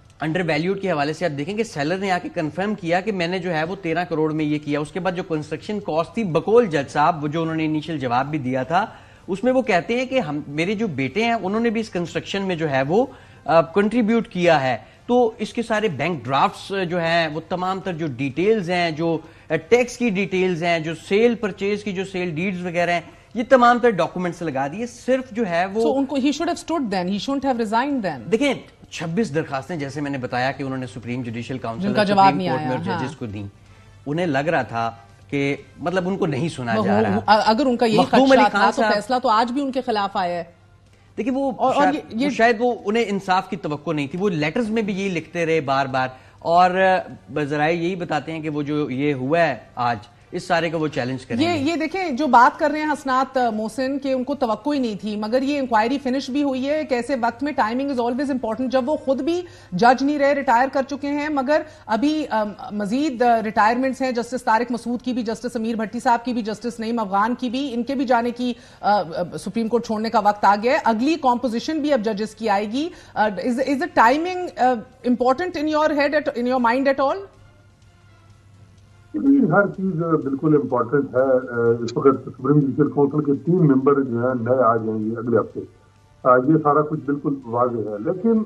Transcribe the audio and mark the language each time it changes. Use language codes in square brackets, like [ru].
[ur] Under valued کے حوالے سے آپ دیکھیں کہ سیلر نے آ کے کنفرم کیا کہ میں نے جو ہے وہ 13 کروڑ میں یہ کیا. اس کے بعد جو کنسٹرکشن کاسٹ تھی بقول جج صاحب، وہ جو انہوں نے انیشل جواب بھی دیا تھا اس میں وہ کہتے ہیں کہ میرے جو بیٹے ہیں انہوں نے بھی اس کنسٹرکشن میں جو ہے وہ کنٹریبیوٹ کیا ہے. تو اس کے سارے بینک ڈرافٹس جو ہیں وہ تمام تر جو ڈیٹیلز ہیں، جو ٹیکس کی ڈیٹیلز ہیں، جو سیل پرچیز کی جو سیل ڈیڈز وغیرہ ہیں، یہ تمام تر ڈاکومنٹس لگا دیے. صرف جو ہے وہ ان کو [en] he should have stood then, he shouldn't have resigned then. [ur] دیکھیں 26 درخواستیں جیسے میں نے بتایا کہ انہوں نے سپریم جوڈیشل کاؤنسل کا جواب نہیں آیا اور ججز کو دیں، انہیں لگ رہا تھا کہ مطلب ان کو نہیں سنا جا رہا. اگر ان کا یہی خدشہ تھا تو فیصلہ تو آج بھی ان کے خلاف آیا ہے. دیکھیں وہ شاید وہ انہیں انصاف کی توقع نہیں تھی، وہ لیٹرز میں بھی یہی لکھتے رہے بار بار، اور ذرائع یہی بتاتے ہیں کہ وہ جو یہ ہوا ہے آج اس سارے کو وہ چیلنج کریں گے. یہ دیکھیں جو بات کر رہے ہیں حسنات محسن کہ ان کو توقع ہی نہیں تھی، مگر یہ انکوائری فنش بھی ہوئی ہے. کیسے وقت میں [en] timing is always important, [ur] جب وہ خود بھی جج نہیں رہے، ریٹائر کر چکے ہیں، مگر ابھی مزید ریٹائرمنٹس ہیں. جسٹس طارق مسعود کی بھی، جسٹس امیر بھٹی صاحب کی بھی، جسٹس نعیم افغان کی بھی، ان کے بھی جانے کی سپریم کورٹ چھوڑنے کا وقت آ گیا ہے. اگلی کمپوزیشن بھی اب ججز کی آئے گی. [en] Is the timing important in your head, in your mind at all? [ur] ہر چیز بالکل امپورٹنٹ ہے. اس وقت سپریم جوڈیشل کونسل کے 3 ممبر جو ہیں نئے آ جائیں گے اگلے ہفتے. یہ سارا کچھ بالکل واضح ہے، لیکن